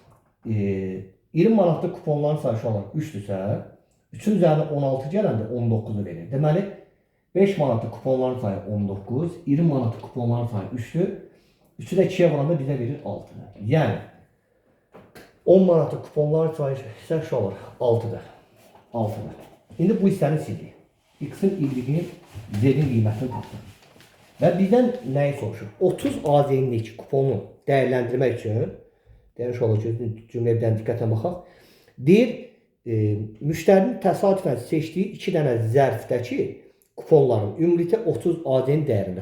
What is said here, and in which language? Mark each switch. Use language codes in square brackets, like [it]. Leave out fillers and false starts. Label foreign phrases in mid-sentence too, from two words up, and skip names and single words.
[az] 20 manatlı kuponların sayı [tr] şu an [az] 3'dürsə, 3'ün üzərinə 16 gələndə 19'u verir. Deməli, 5 manatlı kuponların sayı 19, 20 manatlı kuponların sayı 3'dür. 3'ü də 2'yə vuranda bizə verir 6'dır. Yəni, 10 manatlı kuponların sayı isə şu olur 6'dır. 6'dır. İndi bu hissəni sildik. X-in y-in z-in qiymətini tapdıq. Və bizdən nəyi soruşur? 30 AZ-lik kuponu dəyərləndirmək üçün, demiş olacaq, cümlədən diqqətlə baxaq. Deyir, müştərinin təsadüfən seçdiyi 2 dənə zərfdəki kuponların ümumilikdə 30 AZ-nin dəyərində.